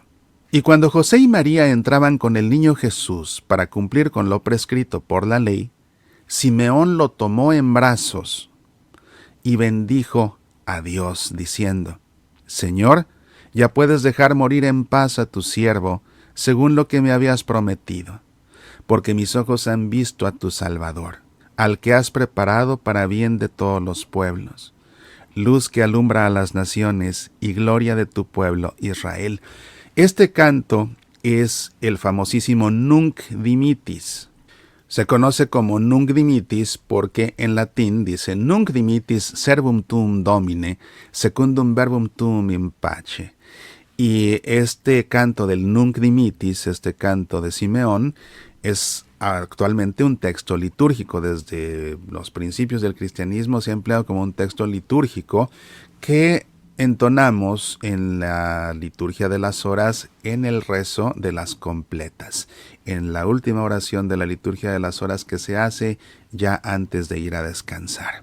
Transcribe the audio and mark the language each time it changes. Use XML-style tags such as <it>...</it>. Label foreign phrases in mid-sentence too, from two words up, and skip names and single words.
<es>Y cuando José y María entraban con el niño Jesús para cumplir con lo prescrito por la ley, Simeón lo tomó en brazos y bendijo a Dios, diciendo: Señor, ya puedes dejar morir en paz a tu siervo, según lo que me habías prometido, porque mis ojos han visto a tu Salvador, al que has preparado para bien de todos los pueblos, luz que alumbra a las naciones y gloria de tu pueblo Israel. Este canto es el famosísimo Nunc Dimittis. Se conoce como</es> <la>Nunc Dimittis porque en latín dice Nunc Dimittis servum tuum Domine, secundum verbum tuum in pace.</la> <es>Y este canto del Nunc Dimittis, este canto de Simeón, es actualmente un texto litúrgico. Desde los principios del cristianismo se ha empleado como un texto litúrgico que entonamos en la liturgia de las horas en el rezo de las completas, en la última oración de la liturgia de las horas que se hace ya antes de ir a descansar.</es>